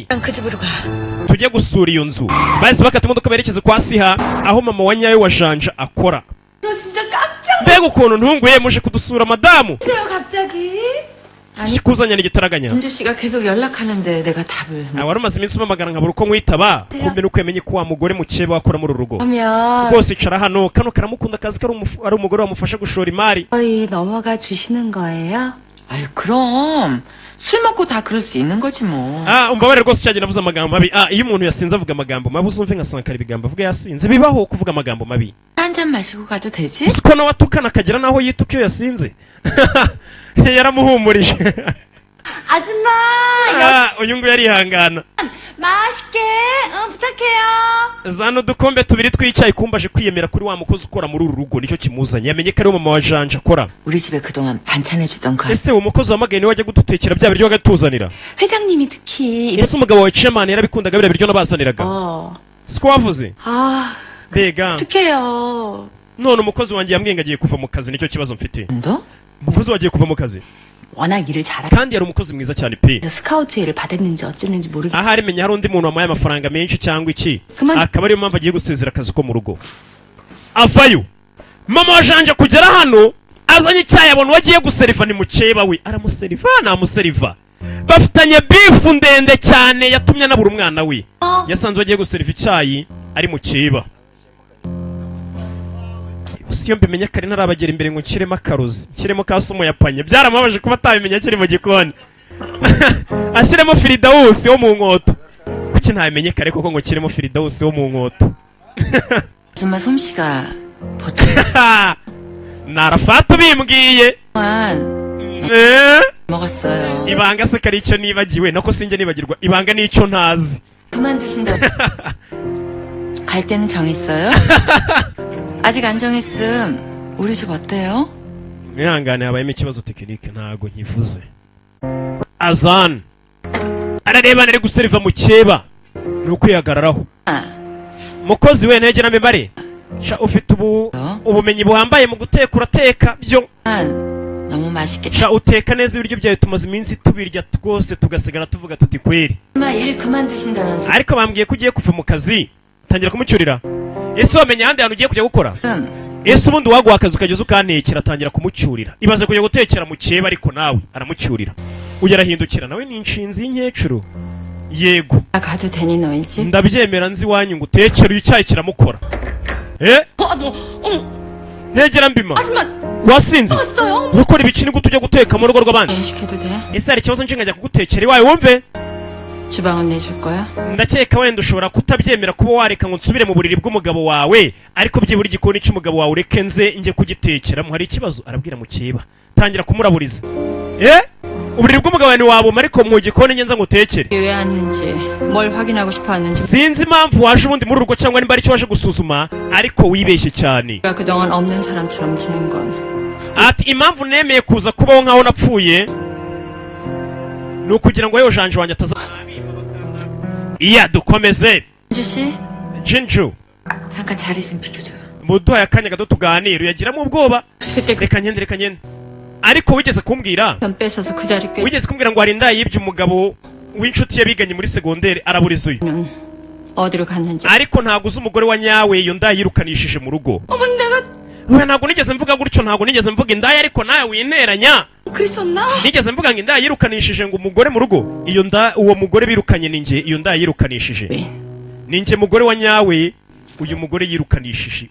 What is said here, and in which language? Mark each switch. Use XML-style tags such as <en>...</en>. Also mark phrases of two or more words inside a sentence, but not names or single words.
<ko>그 집으로 가.</ko> <rw>Tujye gusura iyo nzu. Bahise bakata imodoka berekeze kwa Siha aho mama wa nyawe wa Janja akora.</rw> <ko>너 진짜 깜짝</ko> <rw>Mbega ukuntu ntunguye muje kudusura madamu.</rw> <ko>놀랐어요 갑자기.</ko> <rw>Kikuzanya n'igitaraganya.</rw> <ko>진주 씨가 계속 연락하는데 내가 답을.</ko> <rw>Wari umaze iminsi umamagara nkabura uko nkwitaba. Kumbe nuko yamenye ko wa mugore mukeba wakora muri urugo.</rw> <ko>그러면</ko> <rw>Rwose icara hano kano karamukunda akazi ari umugore wamufasha gushora imari.</rw> <ko>거의 넘어가 주시는 거예요? 아유 그럼 술 먹고 다 그럴 수 있는 거지 뭐.</ko> <rw>Umbabarire rwose cyagenda avuze amagambo mabi. Iyo umuntu yasinze avuga amagambo mabi uzumve nka Sankara ibigambo avuga yasinze bibaho kuvuga amagambo mabi.</rw> <ko>한 잔 마시고 가도 되지?</ko> <rw>Uko nawe atukana akagera naho yituka iyo yasinze. Yaramuhumurije.</rw> <ko>아줌마</ko> <rw>Uyu nguyu yarihangana.</rw> <ko>맛있게 부탁해요.</ko> <rw>Zano dukombe tubiri tw'icyayi kumbaje kwiyemera kuri wa mukozi ukora muri uru rugo nicyo kimuzanye. Yamenye ko ari mama wa Janja akora.</rw> <ko>우리 집에 그동안 반찬해주던 그</ko> <rw>Ese uwo mukozi wamagaye niwe wajya gudutekera bya biryo agatuzanira.</rw> <ko>회장님이 특히</ko> <rw>Ese umugabo wawe chairman yarabikundaga biriya biryo nabazaniraga. Siko wavuze? 아 Mbega</rw> <ko>어떡해요.</ko> <rw>none umukozi wanjye yambwiye ngo agiye kuva mu kazi nicyo kibazo mfite.</rw> <ko>너?</ko> <rw>Umukozi wagiye kuva mu kazi</rw> <ko>워낙 일을 잘하고</ko> <rw>kandi yari umukozi mwiza cyane pe.</rw> <ko>스카우트를 받았는지 어쨌는지 모르겠.</ko> <rw>Ahari menya hari undi muntu wamuhaye amafaranga menshi cyangwa iki. Akaba ariyo mpamvu agiye gusezera akazi ko mu rugo. Avayo. Mama wa Janja kugera hano azanye icyayi abona wagiye guseriva ni mukeba we aramuseriva namuseriva. Bafitanye bifu ndende cyane yatumye anabura umwana we. Yasanze wagiye guseriva icyayi ari mukeba. Siyo mbimenye kare ntarabagera imbere ngo nshyiremo akarozi nshyiremo ka sumo yapanye byaramubabaje kuba atabimenya kiri mu gikoni. Ashyiremo Firidausi wo mu nkoto. Kuki ntabimenye kare koko ngo nshyiremo Firidausi wo mu nkoto.</rw> <ko>아줌마 솜씨가 보통</ko> <rw>narafata bimbwiye</rw> <ko>먹었어요.</ko> <rw>ibanga se kari icyo nibagiwe nako sinjye nibagirwa ibanga nicyo ntazi.</rw> <ko>그만두신다고. 갈 때는 정했어요? 아직 안 정했음. 우리 집 어때요?</ko> <rw>mwihangane habayemo ikibazo tekinike ntago nkivuze. Azan arareba nari guseriva mukeba ni ukwihagararaho. Mukozi we ntegera mbare ufite ubumenyi buhambaye mu guteka urateka byo.</rw> <ko>너무 맛있게.</ko> <rw>uteka neza ibiryo byawe tumaze iminsi tubirya rwose tugasigara tuvuga tuti kweri.</rw> <ko>일 그만두신다면서.</ko> <rw>Ariko bambwiye ko ugiye kuva mu kazi tangira kumucyurira. Ese wamenye ahandi hantu ugiye kujya gukora? Ese ubundi waguha akazi ukageza ukantekera atangira kumucyurira. Ibaze kujya gutekera mu cyeba ariko nawe aramucyurira. Uyarahindukira nawe ni inshinzi y'inkecuru. Yego.</rw> <ko>가도 되니 너희 집?</ko> <rw>Ndabyemera nzi wanyu ngo utekere icyayi kiramukora. Negera mbima. Wasinze? Ukora ibikini ngo tujya guteka mu rugo rw'abandi.</rw> <ko>시켜도 돼?</ko> <rw>Ese hari ikibazo nshinga kugutekera iwawe wumve?</rw> <ko>주방은 내줄 거야?</ko> <rw>Ndakeka wenda ushobora kutabyemera kuba wareka ngo nsubire mu buriri bw'umugabo wawe ariko byibura igikoni cy'umugabo wawe ureke nze njye kugitekeramo hari ikibazo arabwira mukeba tangira kumuraburiza. Uburiri bw'umugabo ni wabuma ariko mu gikoni nyenza ngo utekere.</rw> <ko>왜 왔는지 뭘 확인하고 싶어 왔는지.</ko> <rw>Sinzi impamvu waje ubundi muri rugo cyangwa nimba ari cyo waje gusuzuma ariko wibeshye cyane.</rw> <ko>그동안 없는 사람처럼 지낸 건.</ko> <rw>Ati impamvu nemeye kuza kubaho nkaho napfuye ni ukugira ngo Heo Janja wanjye ataza. Iya dukomeze.</rw> <ko>진주 씨? Jinju. 잠깐 자리 좀 비켜줘.</ko> <rw>Muduhaye akanya gato tuganira uyagiramo ubwoba. Reka ngende. Ariko wigeze kumbwira</rw> <ko>전 뺏어서 그 자리 꽤.</ko> <rw>wigeze kumbwira ngo hari inda yibye umugabo w'inshuti yabiganye muri segonderi araburiza uyu.</rw> <ko>어디로 갔는지.</ko> <rw>Ariko ntago uzi umugore wa nyawe iyo nda yirukanishije mu rugo.</rw> <ko>어머 내가</ko> <rw>we ntago nigeze mvuga gutyo ntago nigeze mvuga indaya ariko nawe wineranya.</rw> <ko>그랬었나?</ko> <rw>Nigeze mvuga ngo indaya yirukanishije ngo umugore mu rugo. Iyo nda uwo mugore birukanye ninjye iyo nda yirukanishije. Ninjye mugore wa nyawe uyu mugore yirukanishije.</rw>